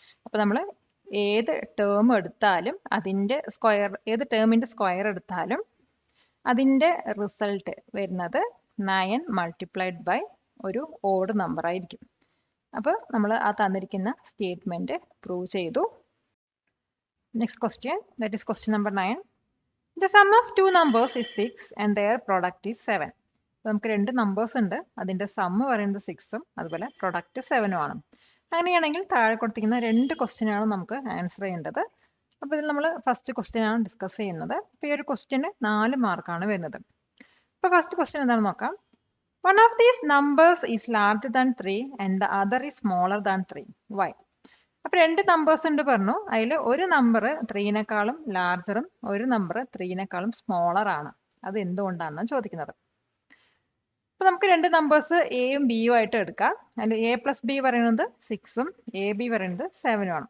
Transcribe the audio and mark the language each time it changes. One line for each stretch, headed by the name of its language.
Malayalam: അപ്പോൾ നമ്മൾ ഏത് ടേം എടുത്താലും അതിൻ്റെ സ്ക്വയർ, ഏത് ടേമിൻ്റെ സ്ക്വയർ എടുത്താലും അതിൻ്റെ റിസൾട്ട് വരുന്നത് 9 മൾട്ടിപ്ലൈഡ് ബൈ ഒരു ഓഡ് നമ്പർ ആയിരിക്കും. അപ്പോൾ നമ്മൾ ആ തന്നിരിക്കുന്ന സ്റ്റേറ്റ്മെൻറ്റ് പ്രൂവ് ചെയ്തു.
English: Next question, that is question number 9. The sum of two numbers is 6 and their product is 7.
Malayalam: നമുക്ക് രണ്ട് നമ്പേഴ്സ് ഉണ്ട്, അതിൻ്റെ സമ്മ് പറയുന്നത് 6ഉം അതുപോലെ പ്രൊഡക്റ്റ് 7ഉം ആണ്. അങ്ങനെയാണെങ്കിൽ താഴെ കൊടുത്തിരിക്കുന്ന രണ്ട് ക്വസ്റ്റ്യനാണ് നമുക്ക് ആൻസർ ചെയ്യേണ്ടത്. അപ്പോൾ ഇതിൽ നമ്മൾ ഫസ്റ്റ് ക്വസ്റ്റ്യൻ ആണ് ഡിസ്കസ് ചെയ്യുന്നത്. അപ്പോൾ ഈ ഒരു ക്വസ്റ്റ്യന് 4 മാർക്കാണ് വരുന്നത്. അപ്പോൾ ഫസ്റ്റ് ക്വസ്റ്റ്യൻ എന്താണെന്ന് നോക്കാം.
English: One of these numbers is larger than 3 and the other is smaller than 3. Why?
Malayalam: അപ്പോൾ രണ്ട് നമ്പേഴ്സ് ഉണ്ട് പറഞ്ഞു. അതിൽ ഒരു നമ്പർ 3നേക്കാളും ലാർജറും ഒരു നമ്പർ 3നേക്കാളും സ്മോളർ ആണ്. അത് എന്തുകൊണ്ടാണെന്ന് ചോദിക്കുന്നത്. അപ്പോൾ നമുക്ക് രണ്ട് നമ്പേഴ്സ് എയും ബിയും ആയിട്ട് എടുക്കാം. അതിൽ എ പ്ലസ് ബി പറയുന്നത് 6ഉം എ ബി പറയുന്നത് 7ഉം ആണ്.